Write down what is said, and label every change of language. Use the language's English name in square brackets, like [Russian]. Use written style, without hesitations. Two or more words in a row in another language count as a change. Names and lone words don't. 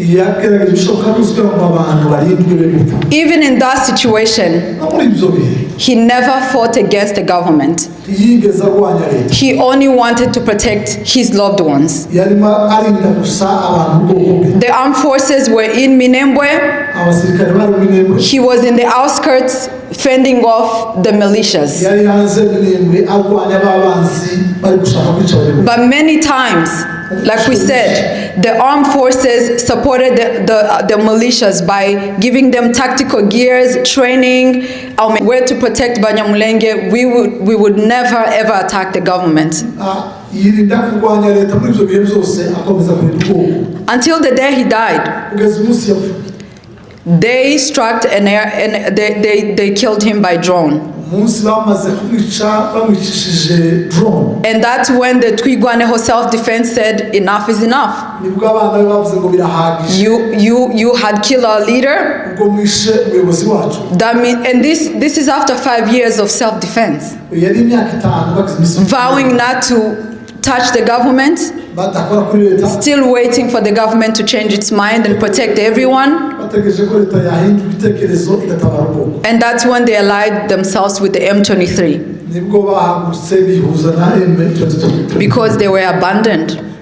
[English] Even in that situation, he never fought against the government. He only wanted to protect his loved ones. The armed forces were in Minembwe. [Kinyarwanda] abasirikare bari Minembwe. [English] He was in the outskirts fending off the militias. [Kinyarwanda] Yari hanze Minembwe arwanya ababanzi bari gushaka kwica Abanyamulenge. [English] But many times, like we said, the armed forces supported the militias by giving them tactical gears, training, where to protect Banyamulenge. We would never ever attack the government. [Kinyarwanda] Yirinda kurwanya leta muri ibyo bihe byose akomeza kurinda ubwoko. [English] Until the day he died. [Kinyarwanda] Kugeza umunsi yapfuye. [English] They struck and they killed him by drone. [Kinyarwanda] Umunsi bamaze kumwica bamwicishije drone. [English] And that's when the Twigwaneho self-defense said enough is enough. [Kinyarwanda] Nibwo abana bavuze ngo birahagije. [English] You had killed our leader. [Kinyarwanda] Ubwo mwishe umuyobozi wacu. [English] That mean, and this is after 5 years of self-defense. [Kinyarwanda] Yari imyaka 5 bagize [English] vowing not to touch the government, still waiting for the government to change its mind and protect everyone. And that's when they allied themselves with the M23. Because they were abandoned.